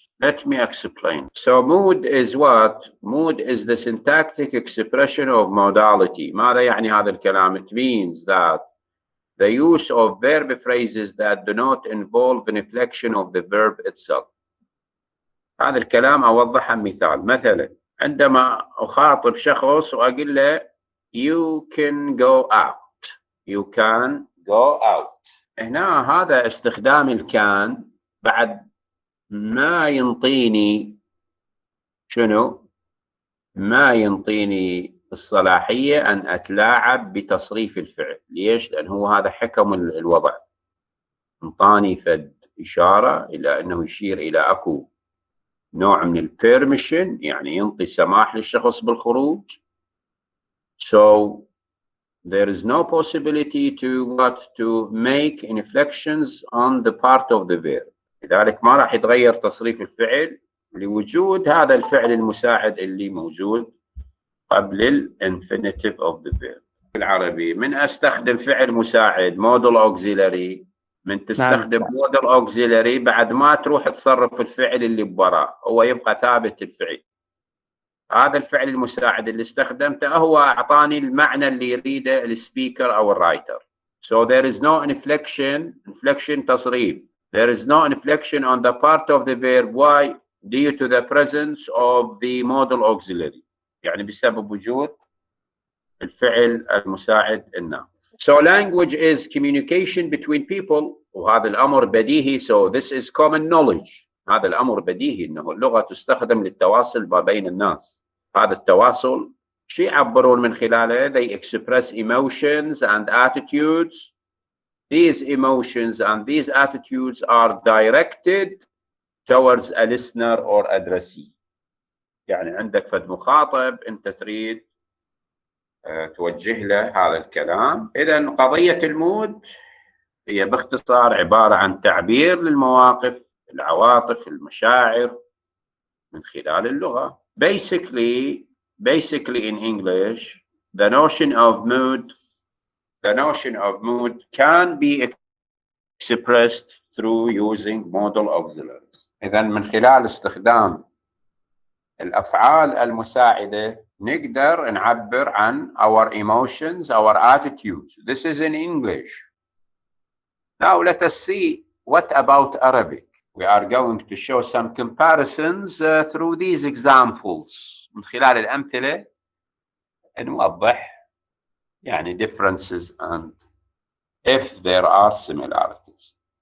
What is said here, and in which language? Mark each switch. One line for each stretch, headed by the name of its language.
English: Let me explain. So mood is what? Mood is the syntactic expression of modality.
Arabic: ماذا يعني هذا الكلام?
English: It means that the use of verb phrases that do not involve an inflection of the verb itself.
Arabic: هذا الكلام أوضحه مثال. مثلا عندما أخاطب شخص وأقول له
English: you can go out. You can go out.
Arabic: هنا هذا استخدام الكان بعد ما ينطيني شنو؟ ما ينطيني الصلاحية أن أتلاعب بتصريف الفعل. ليش؟ لأن هو هذا حكم الوضع. انطاني فد إشارة إلى أنه يشير إلى أكو نوع من البيرميشن، يعني ينطي سماح للشخص بالخروج.
English: So there is no possibility to make inflections on the part of the verb.
Arabic: لذلك ما راح يتغير تصريف الفعل لوجود هذا الفعل المساعد اللي موجود قبل الانفينيتيف
English: of the verb.
Arabic: بالعربي من استخدم فعل مساعد modal auxiliary، من تستخدم modal auxiliary بعد ما تروح تصرف الفعل اللي بوراه، هو يبقى ثابت الفعل. هذا الفعل المساعد اللي استخدمته هو أعطاني المعنى اللي يريده السبيكر أو الرايتر.
English: So there is no inflection تصريف. There is no inflection on the part of the verb. Why? Due to the presence of the modal auxiliary.
Arabic: يعني بسبب وجود الفعل المساعد الناقص.
English: So language is communication between people.
Arabic: وهذا الأمر بديهي.
English: So this is common knowledge.
Arabic: هذا الأمر بديهي إنه اللغة تستخدم للتواصل ما بين الناس. هذا التواصل شو يعبرون من خلاله؟
English: They express emotions and attitudes. These emotions and these attitudes are directed towards a listener or addressee.
Arabic: يعني عندك فد مخاطب أنت تريد توجه له هذا الكلام. إذن قضية المود هي باختصار عبارة عن تعبير للمواقف العواطف، المشاعر من خلال اللغة.
English: Basically in English, the notion of mood can be expressed through using modal auxiliaries.
Arabic: إذا من خلال استخدام الأفعال المساعدة نقدر نعبر عن
English: our emotions, our attitudes. This is in English. Now let us see what about Arabic. We are going to show some comparisons through these examples.
Arabic: من خلال الأمثلة نوضح يعني
English: differences and if there are similarities.